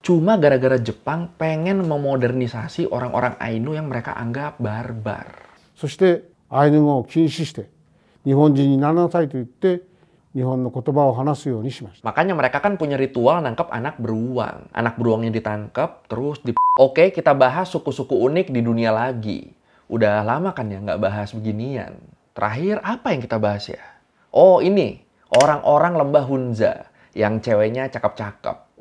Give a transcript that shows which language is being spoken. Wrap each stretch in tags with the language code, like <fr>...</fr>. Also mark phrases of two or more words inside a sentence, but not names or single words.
<id>Cuma gara-gara Jepang pengen memodernisasi orang-orang Ainu yang mereka anggap barbar.</id> <ja>そしてアイヌ語を禁止して日本人にならなさいと言って日本の言葉を話すようにしました。</ja> <id>Makanya mereka kan punya ritual nangkep anak beruang. Anak beruangnya ditangkap, terus Oke, kita bahas suku-suku unik di dunia lagi. Udah lama kan ya nggak bahas beginian. Terakhir apa yang kita bahas ya? Oh ini, orang-orang lembah Hunza yang ceweknya cakep-cakep.</id>